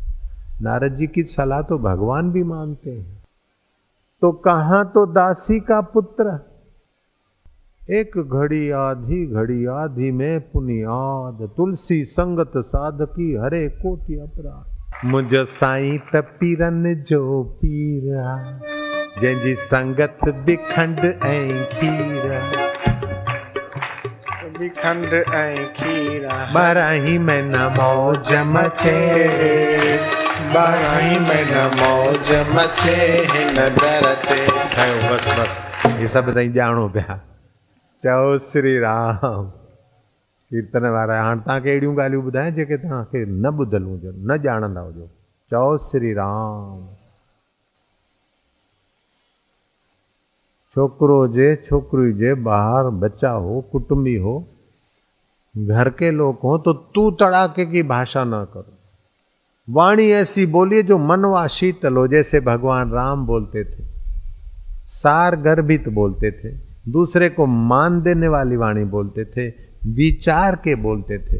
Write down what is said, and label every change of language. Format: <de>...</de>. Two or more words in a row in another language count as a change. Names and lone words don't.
<hi>नारद जी की सलाह तो भगवान भी मानते हैं। तो कहाँ तो दासी का पुत्र, एक घड़ी आधी में पुनियाद, तुलसी संगत साधकी हरे कोटि अपराध।</hi> <sd>मुझ साईं तपीरन जो पीरा, जंहिंजी संगत बिखंड ऐं खीरा, बिखंड ऐं खीरा। बाराही में न मौज मचे, बाराही में न मौज मचे, न डरते।</sd> <hi>बस बस ये सब</hi> <sd>तई ॼाणो पिया। चओ श्री राम। कीर्तन वारा हाणे तव्हांखे अहिड़ियूं ॻाल्हियूं ॿुधायां जेके तव्हांखे न ॿुधल हुजो, न ॼाणंदा हुजो। चओ श्री राम। छोकिरो हुजे, छोकिरी हुजे, ॿार बच्चा हो, कुटुंबी हो,</sd> <hi>घर के लोग हो, तो तू तड़ाके की भाषा न करो। वाणी ऐसी बोलिए जो मनवा शीतल हो, जैसे भगवान राम बोलते थे, सार गर्भित बोलते थे, दूसरे को मान देने वाली वाणी बोलते थे, विचार के बोलते थे।</hi>